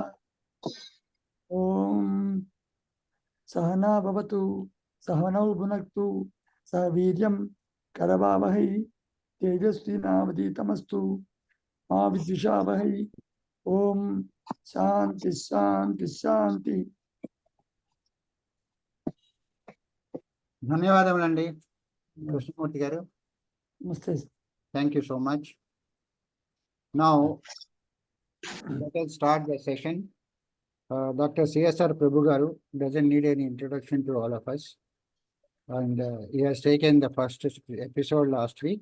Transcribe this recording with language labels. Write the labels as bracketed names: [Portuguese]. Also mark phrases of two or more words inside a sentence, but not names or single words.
[Sanskrit] ओम सहना भवतु सहनौ भुनक्तु सह वीर्यं करवावहै तेजस्विनावधीतमस्तु मा विद्विषावहै. ओम शांति शांति शांति. [Telugu] ధన్యవాదములండి కృష్ణమూర్తి గారు. [Hindi] नमस्ते. [English] Thank you so much. Now let us start the session. Dr. CSR Prabhu garu doesn't need any introduction to all of us, and he has taken the first episode last week.